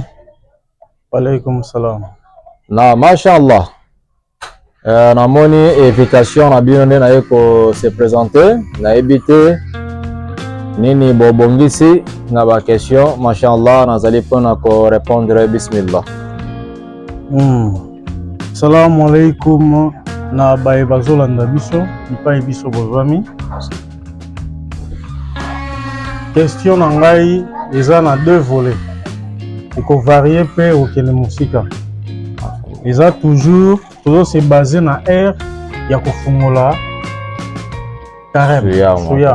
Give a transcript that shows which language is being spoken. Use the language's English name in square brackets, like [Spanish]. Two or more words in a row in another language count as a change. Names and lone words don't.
[Arabic] وعليكم السلام. [Lingala] Na mashallah. Namoni invitation na bino na yeko [French] se présenter [Lingala] na ebité nini bobongisi na ba question mashallah nazali pona ko répondre bismillah. [Arabic] السلام عليكم [Lingala] na bae bazolanda biso ipai biso bozami. Question na ngai eza na [French] deux volets. [Lingala] Eko varier pe okene musika. Eza [French] toujours se baser [Lingala] na air ya kofungola carême suyam.